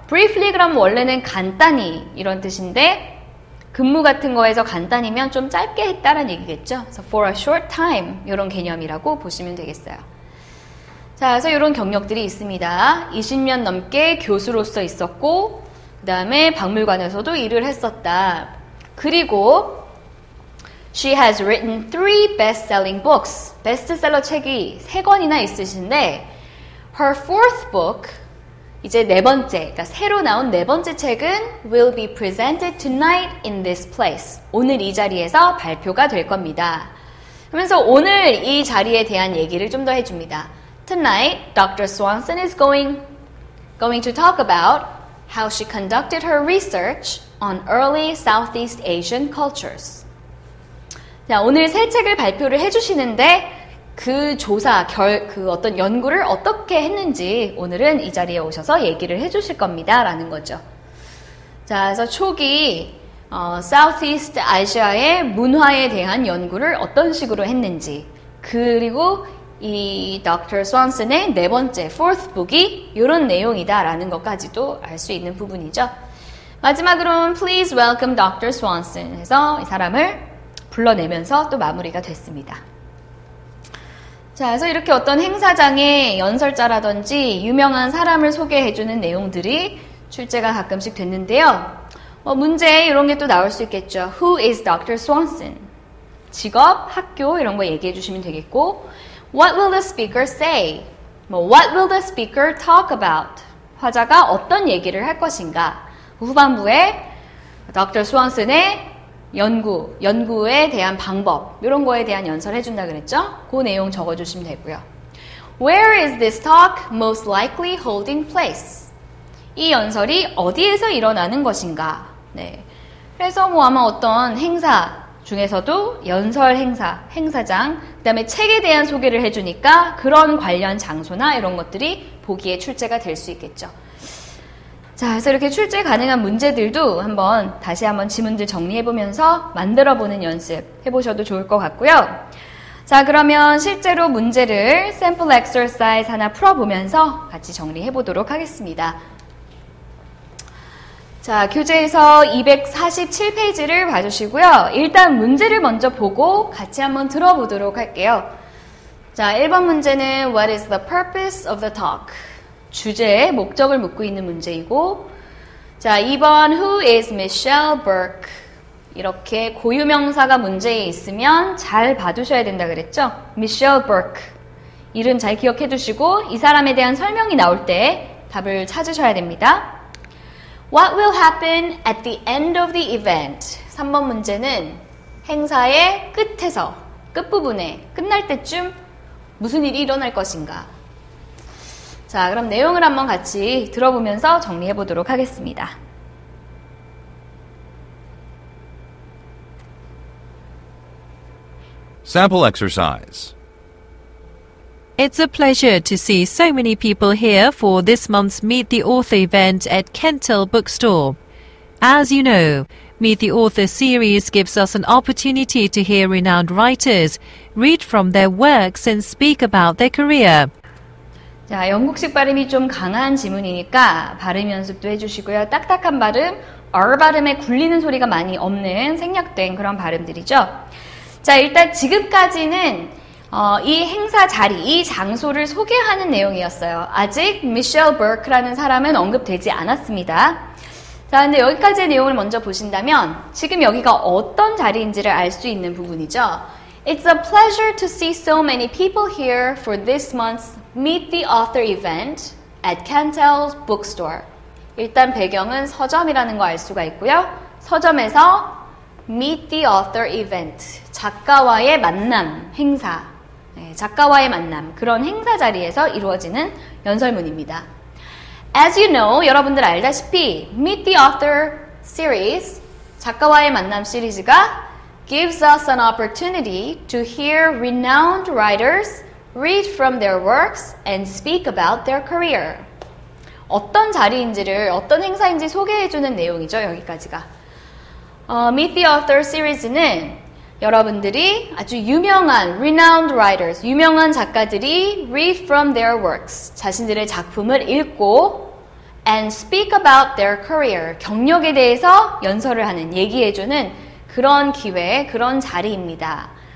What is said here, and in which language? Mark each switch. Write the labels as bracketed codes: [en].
[en] briefly [ko] 그럼 원래는 간단히 이런 뜻인데 근무 같은 거에서 간단히면 좀 짧게 했다라는 얘기겠죠. 그래서 [en] for a short time [ko] 이런 개념이라고 보시면 되겠어요. 자, 그래서 이런 경력들이 있습니다. 20년 넘게 교수로서 있었고 그 다음에 박물관에서도 일을 했었다. 그리고 [en] She has written 3 best-selling books. [ko] 베스트셀러 책이 3권이나 있으신데 [en] Her 4th book, [ko] 이제 4번째, 그러니까 새로 나온 4번째 책은 [en] will be presented tonight in this place. [ko] 오늘 이 자리에서 발표가 될 겁니다. 그러면서 오늘 이 자리에 대한 얘기를 좀 더 해줍니다. [en] Tonight, Dr. Swanson is going to talk about how she conducted her research on early Southeast Asian cultures. [ko] 자, 오늘 새 책을 발표를 해주시는데 그 조사, 그 어떤 연구를 어떻게 했는지 오늘은 이 자리에 오셔서 얘기를 해주실 겁니다. 라는 거죠. 자, 그래서 초기 Southeast 아시아의 문화에 대한 연구를 어떤 식으로 했는지, 그리고 이 Dr. Swanson의 네 번째, [en] fourth book [ko] 이 이런 내용이다라는 것까지도 알 수 있는 부분이죠. 마지막으로는 [en] Please welcome Dr. [ko] Swanson 해서 이 사람을 불러내면서 또 마무리가 됐습니다. 자, 그래서 이렇게 어떤 행사장에 연설자라든지 유명한 사람을 소개해주는 내용들이 출제가 가끔씩 됐는데요. 문제 이런 게 또 나올 수 있겠죠. [en] Who is Dr. Swanson? [ko] 직업, 학교 이런 거 얘기해 주시면 되겠고 [en] What will the speaker say? What will the speaker talk about? [ko] 화자가 어떤 얘기를 할 것인가? 후반부에 Dr. Swanson의 연구에 대한 방법 이런 거에 대한 연설을 해준다 그랬죠? 그 내용 적어주시면 되고요. [en] Where is this talk most likely holding place? [ko] 이 연설이 어디에서 일어나는 것인가? 네. 그래서 아마 어떤 행사 중에서도 연설 행사장, 그 다음에 책에 대한 소개를 해주니까 그런 관련 장소나 이런 것들이 보기에 출제가 될 수 있겠죠. 자, 그래서 이렇게 출제 가능한 문제들도 다시 한번 지문들 정리해보면서 만들어보는 연습 해보셔도 좋을 것 같고요. 자, 그러면 실제로 문제를 샘플 엑서사이즈 하나 풀어보면서 같이 정리해보도록 하겠습니다. 자, 교재에서 247페이지를 봐주시고요. 일단 문제를 먼저 보고 같이 한번 들어보도록 할게요. 자, 1번 문제는 [en] What is the purpose of the talk? [ko] 주제의 목적을 묻고 있는 문제이고, 자, 2번 [en] Who is Michelle Burke? [ko] 이렇게 고유명사가 문제에 있으면 잘 봐두셔야 된다 그랬죠? [en] Michelle Burke. [ko] 이름 잘 기억해 두시고 이 사람에 대한 설명이 나올 때 답을 찾으셔야 됩니다. [en] What will happen at the end of the event? [ko] 3번 문제는 행사의 끝부분에, 끝날 때쯤 무슨 일이 일어날 것인가? 자, 그럼 내용을 한번 같이 들어보면서 정리해 보도록 하겠습니다. [en] Sample exercise. It's a pleasure to see so many people here for this month's Meet the Author event at Kentel Bookstore. As you know, Meet the Author series gives us an opportunity to hear renowned writers read from their works and speak about their career. [ko] 자, 영국식 발음이 좀 강한 지문이니까 발음 연습도 해주시고요. 딱딱한 발음, R 발음에 굴리는 소리가 많이 없는 생략된 그런 발음들이죠. 자, 일단 지금까지는 이 행사 자리, 이 장소를 소개하는 내용이었어요. 아직 미셸 버크라는 사람은 언급되지 않았습니다. 자, 근데 여기까지의 내용을 먼저 보신다면 지금 여기가 어떤 자리인지를 알 수 있는 부분이죠. [en] It's a pleasure to see so many people here for this month's Meet the Author event at Kentel's Bookstore. [ko] 일단 배경은 서점이라는 거 알 수가 있고요. 서점에서 Meet the Author event, 작가와의 만남, 행사. 네, 작가와의 만남, 그런 행사 자리에서 이루어지는 연설문입니다. [en] As you know, [ko] 여러분들 알다시피 [en] Meet the Author series, [ko] 작가와의 만남 시리즈가 [en] gives us an opportunity to hear renowned writers read from their works and speak about their career. [ko] 어떤 자리인지를, 어떤 행사인지 소개해주는 내용이죠, 여기까지가. Meet the Author 시리즈는 여러분들이 아주 유명한 [en] renowned writers, [ko] 유명한 작가들이 [en] read from their works, [ko] 자신들의 작품을 읽고 [en] and speak about their career, [ko] 경력에 대해서 연설을 하는, 얘기해주는 그런 기회, 그런 자리입니다.